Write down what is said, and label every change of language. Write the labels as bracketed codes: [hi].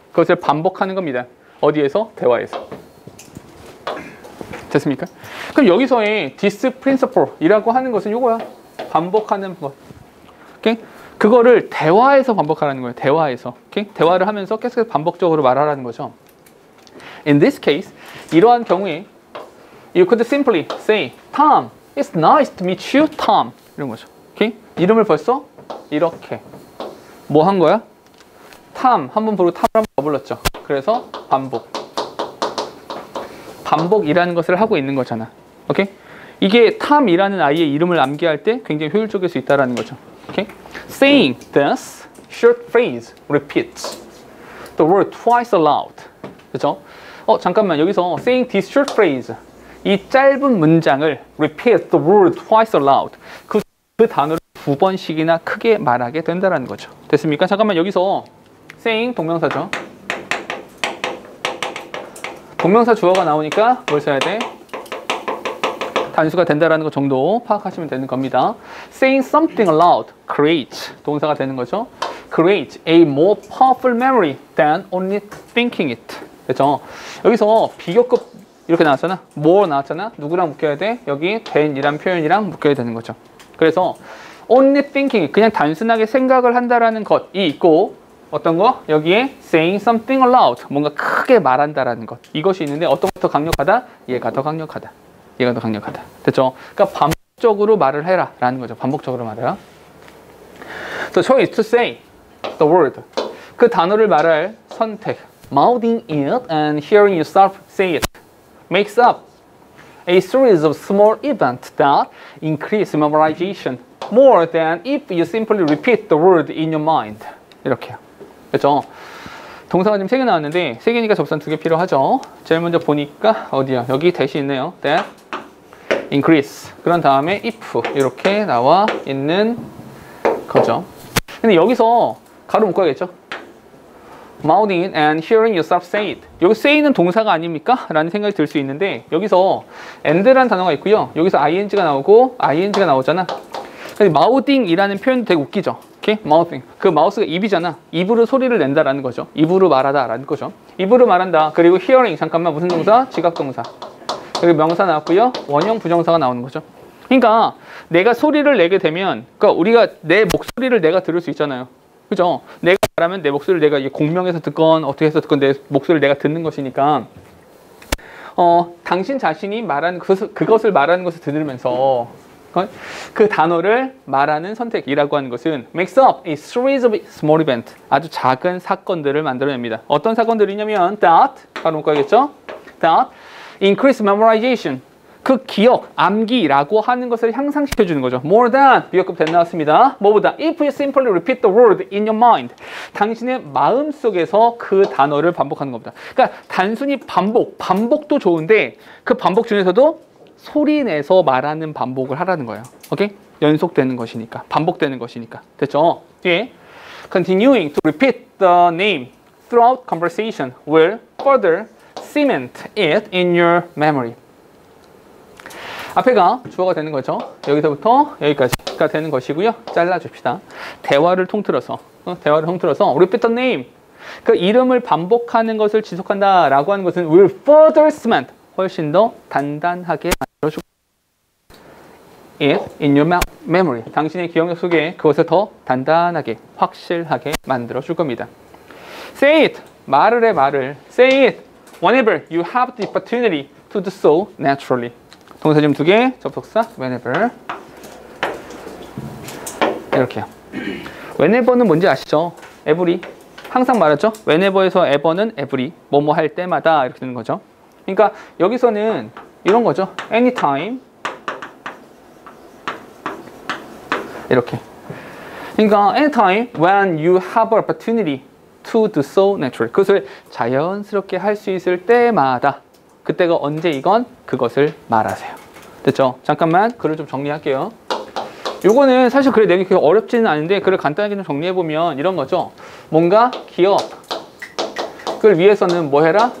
[ko] 그것을 반복하는 겁니다. 어디에서? 대화에서. 됐습니까? 그럼 여기서의 [en] this principle [ko] 이라고 하는 것은 이거야. 반복하는 것. 오케이? 그거를 대화에서 반복하라는 거예요. 대화에서. 오케이? 대화를 하면서 계속해서 반복적으로 말하라는 거죠. [en] In this case, [ko] 이러한 경우에 [en] you could simply say, Tom, it's nice to meet you, Tom. [ko] 이런 거죠. 오케이? 이름을 벌써 이렇게 뭐 한 거야? Tom 한 번 부르고 Tom을 한 번 더 불렀죠. 그래서 반복이라는 것을 하고 있는 거잖아. 오케이? 이게 탐이라는 아이의 이름을 암기할 때 굉장히 효율적일 수 있다는 거죠. 오케이? [en] Saying this short phrase repeats the word twice aloud. [ko] 그렇죠? 잠깐만 여기서 [en] saying this short phrase [ko] 이 짧은 문장을 [en] repeat the word twice aloud [ko] 그 단어를 2번씩이나 크게 말하게 된다는 거죠. 됐습니까? 잠깐만 여기서 saying 동명사죠. 동명사 주어가 나오니까 뭘 써야 돼? 단수가 된다라는 것 정도 파악하시면 되는 겁니다. [en] Saying something aloud creates [ko] 동사가 되는 거죠. [en] Creates a more powerful memory than only thinking it. [ko] 그렇죠? 여기서 비교급 이렇게 나왔잖아. more 나왔잖아. 누구랑 묶여야 돼? 여기 than이란 표현이랑 묶여야 되는 거죠. 그래서 [en] only thinking, [ko] 그냥 단순하게 생각을 한다라는 것이 있고 어떤 거? 여기에 saying something aloud, 뭔가 크게 말한다라는 것. 이것이 있는데 어떤 게 더 강력하다? 얘가 더 강력하다. 얘가 더 강력하다. 됐죠? 그러니까 반복적으로 말을 해라 라는 거죠. 반복적으로 말해라. [en] The choice to say the word. [ko] 그 단어를 말할 선택. [en] Mouthing it and hearing yourself say it makes up a series of small events that increase memorization more than if you simply repeat the word in your mind. [ko] 이렇게요. 그렇죠? 동사가 지금 3개 나왔는데 3개니까 접선 2개 필요하죠. 제일 먼저 보니까 어디야? 여기 대시 있네요. [en] That increase. [ko] 그런 다음에 if 이렇게 나와 있는 거죠. 근데 여기서 가로 묶어야겠죠? [en] Mouthing it and hearing yourself say it. [ko] 여기 say는 동사가 아닙니까? 라는 생각이 들 수 있는데 여기서 and라는 단어가 있고요. 여기서 ing가 나오고 ing가 나오잖아. mouthing이라는 표현도 되게 웃기죠. 오케이? mouthing. 그 마우스가 입이잖아. 입으로 소리를 낸다라는 거죠. 입으로 말하다라는 거죠. 입으로 말한다. 그리고 hearing. 잠깐만 무슨 동사? 지각동사. 여기 명사 나왔고요. 원형 부정사가 나오는 거죠. 그러니까 내가 소리를 내게 되면, 그러니까 우리가 내 목소리를 내가 들을 수 있잖아요. 그죠? 내가 말하면 내 목소리를 내가 공명해서 듣건 어떻게 해서 듣건 내 목소리를 내가 듣는 것이니까 당신 자신이 말하는 그것을 말하는 것을 들으면서 그 단어를 말하는 선택이라고 하는 것은 [en] makes up a series of small events. [ko] 아주 작은 사건들을 만들어냅니다. 어떤 사건들이냐면 that, 바로 묶어야겠죠? [en] that increase memorization. [ko] 그 기억, 암기라고 하는 것을 향상시켜주는 거죠. [en] More than, [ko] 비역급 [en] that 나왔습니다. [ko] 뭐보다? [en] If you simply repeat the word in your mind. [ko] 당신의 마음속에서 그 단어를 반복하는 겁니다. 그러니까 단순히 반복도 좋은데 그 반복 중에서도 소리 내서 말하는 반복을 하라는 거예요. 오케이? 연속되는 것이니까, 반복되는 것이니까. 됐죠? 뒤에 [en] continuing to repeat the name throughout conversation will further cement it in your memory. [ko] 앞에가 주어가 되는 거죠. 여기서부터 여기까지가 되는 것이고요. 잘라줍시다. 대화를 통틀어서 [en] repeat the name. [ko] 그 이름을 반복하는 것을 지속한다라고 하는 것은 [en] will further cement. [ko] 훨씬 더 단단하게 만들어주고 [en] it in your memory. [ko] 당신의 기억력 속에 그것을 더 단단하게, 확실하게 만들어줄 겁니다. [en] Say it. [ko] 말을 해, 말을. [en] Say it whenever you have the opportunity to do so naturally. [ko] 동사 지금 2개, 접속사 whenever. 이렇게요. whenever는 뭔지 아시죠? every. 항상 말하죠? whenever에서 ever는 every. 뭐뭐 할 때마다 이렇게 되는 거죠. 그러니까 여기서는 이런 거죠. [en] anytime. [ko] 이렇게. [en] 그러니까 anytime when you have an opportunity to do so naturally. [ko] 그것을 자연스럽게 할 수 있을 때마다. 그때가 언제이건 그것을 말하세요. 됐죠? 잠깐만 글을 좀 정리할게요. 요거는 사실 글을 내기 그렇게 어렵지는 않은데 글을 간단하게 좀 정리해보면 이런 거죠. 뭔가 기억을 위해서는 뭐 해라?